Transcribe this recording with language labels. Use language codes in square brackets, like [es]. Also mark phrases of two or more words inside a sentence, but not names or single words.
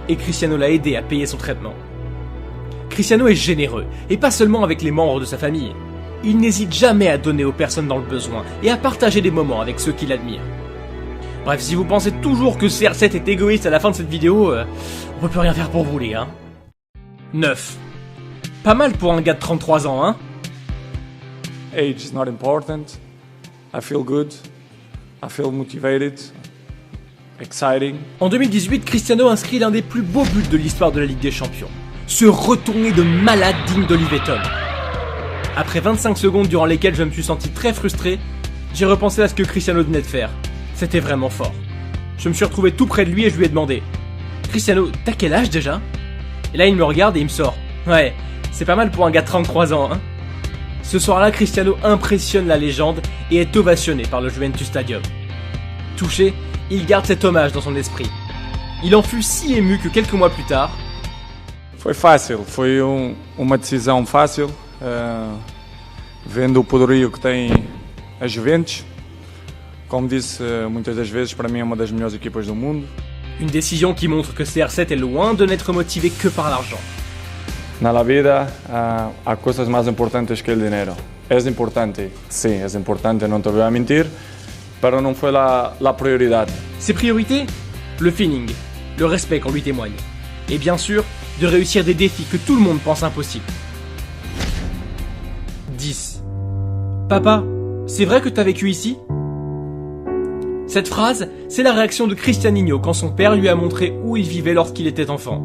[fr] et Cristiano l'a aidé à payer son traitement. Cristiano est généreux, et pas seulement avec les membres de sa famille. Il n'hésite jamais à donner aux personnes dans le besoin et à partager des moments avec ceux qui l'admirent. Bref, si vous pensez toujours que CR7 est égoïste à la fin de cette vidéo, on peut plus rien faire pour vous les gars. 9. Pas mal pour un gars de 33 ans, hein? [en] Age is not important. I feel good. I feel motivated. Exciting. [fr] En 2018, Cristiano inscrit l'un des plus beaux buts de l'histoire de la Ligue des Champions. Ce retourné de malade digne d'Oliver Tom. Après 25 secondes durant lesquelles je me suis senti très frustré, j'ai repensé à ce que Cristiano venait de faire. C'était vraiment fort. Je me suis retrouvé tout près de lui et je lui ai demandé « Cristiano, t'as quel âge déjà ?» Et là il me regarde et il me sort « Ouais, c'est pas mal pour un gars de 33 ans, hein ?» Ce soir-là, Cristiano impressionne la légende et est ovationné par le Juventus Stadium. Touché, il garde cet hommage dans son esprit. Il en fut si ému que quelques mois plus tard... [pt] Foi fácil, foi uma decisão fácil, vendo o poderio que tem a Juventus. Como disse muitas das vezes, para mim é uma das melhores equipas do mundo. [fr] Une décision qui montre que CR7 est loin de n'être motivé que par l'argent. [pt] Na la vida há coisas mais importantes que o dinheiro. É importante, sim, é importante, não te vou a mentir, pero não foi la prioridade. [fr] Ses priorités? Le feeling, le respect qu'on lui témoigne. Et bien sûr, de réussir des défis que tout le monde pense impossibles. 10. Papa, c'est vrai que t'as vécu ici? Cette phrase, c'est la réaction de Cristianinho quand son père lui a montré où il vivait lorsqu'il était enfant.